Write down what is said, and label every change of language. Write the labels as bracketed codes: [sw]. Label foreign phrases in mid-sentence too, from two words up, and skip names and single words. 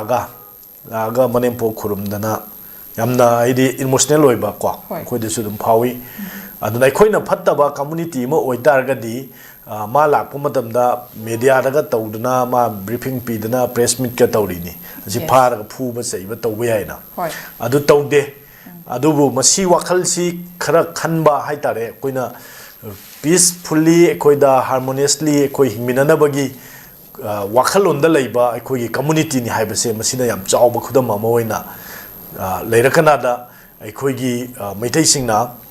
[mni] laaga manempo khurumdana yamna aidi emotional oiba ko khoide su dum phawi aduna khoina phattaba community ma oitargadi ma lakpa matamda media daga tawduna ma briefing pidana [en] press meet [mni] ka tawrini ji phar phu ba seiba tawbe yaina adu tawde adubu masi wakhal si khara khanba haitare koina peacefully koida harmoniously koi hingminana bagi wakhal onda leiba koi community ni haibase masina yam chawba khudam ma moina leirakana da koi gi maitai singna